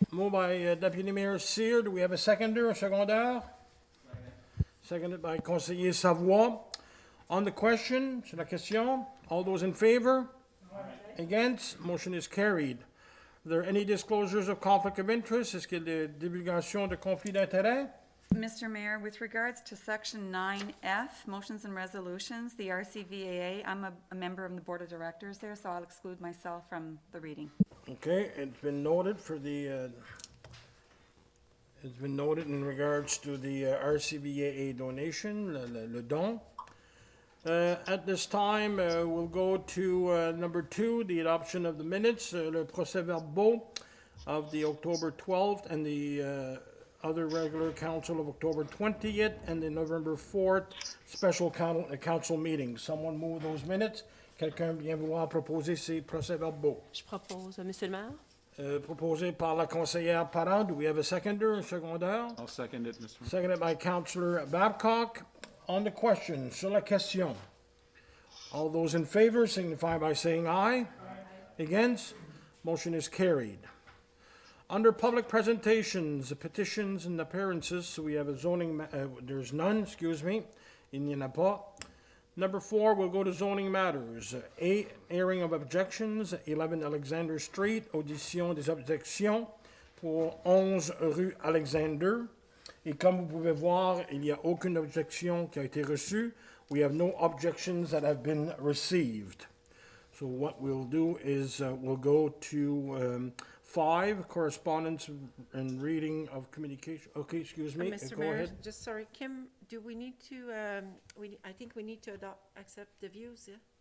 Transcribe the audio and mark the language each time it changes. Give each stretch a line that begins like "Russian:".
English: Moved by Deputy Mayor Cyr. Do we have a seconder, a secondaire? Seconded by Conseiller Savoie. On the question,
French: sur la question,
English: all those in favor? Against? Motion is carried. Are there any disclosures of conflict of interest?
French: Est-ce qu'il y a des divulgations de conflit d'intérêt?
English: Mr. Mayor, with regards to Section 9F, motions and resolutions, the RCVAA, I'm a member of the Board of Directors there, so I'll exclude myself from the reading. Okay, it's been noted for the, it's been noted in regards to the RCVAA donation, le don. At this time, we'll go to number 2, the adoption of the minutes, le procès-verbaux of the October 12th and the other regular council of October 20th and the November 4th special council meeting. Someone move those minutes.
French: Quelqu'un vient vouloir proposer ces procès-verbaux. Je propose, Monsieur le maire. Proposé par la conseillère Parent.
English: Do we have a seconder, a secondaire? I'll second it, Mr. Mayor. Seconded by Councillor Babcock. On the question,
French: sur la question.
English: All those in favor signify by saying aye. Aye. Against? Motion is carried. Under public presentations, petitions, and appearances, so we have a zoning, there's none, excuse me.
French: Il n'y en a pas.
English: Number 4, we'll go to zoning matters. A, airing of objections, 11 Alexander Street,
French: audition des objections pour 11 rue Alexander. Et comme vous pouvez voir, il n'y a aucune objection qui a été reçue.
English: We have no objections that have been received. So what we'll do is we'll go to 5, correspondence and reading of communication. Okay, excuse me. Mr. Go Mayor, ahead. just sorry, Kim, do we need to, I think we need to accept the views, yeah?